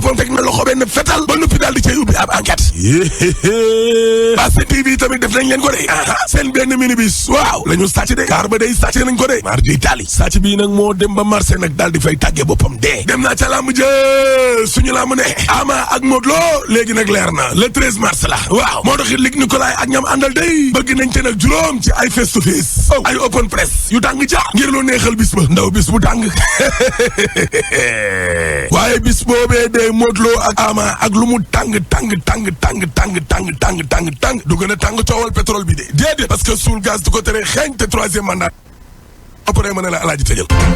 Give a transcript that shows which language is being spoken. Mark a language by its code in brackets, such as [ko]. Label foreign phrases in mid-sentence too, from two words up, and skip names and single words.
[wo] boppam teg na loxo benn fetal ba noppi daal di cay ubbi ab enquête Basse TV tamit def nañ leen ko de seen benn minibus waaw la ñu sàcc de car ba day sàcc nañ ko de maar di taali sàcc bii nag moo dem ba marché nag daal di fay tàggee boppam dee dem naa ca lamb jë suñu lamb ne Ama ak Modou Lo léegi nag leer na [fr] le 13 mars [wo] la waaw moo tax it Luc Nicolaï ak ñam àndal day bëgg nañ te nag juróom ci ay [en] face to face [wo] ay [en] open press [wo] yu tàng ja ngir lu neexal bis ba ndaw bis bu tàng waaye bis boobee de Modou Lo ak Ama ak lu mu tàng du gën a tàng coowal pétrole bi de déedéet [fr] parce que [wo] suul gaz du ko tere xeeñ te 3e mandat après ma ne la alaaji tëjal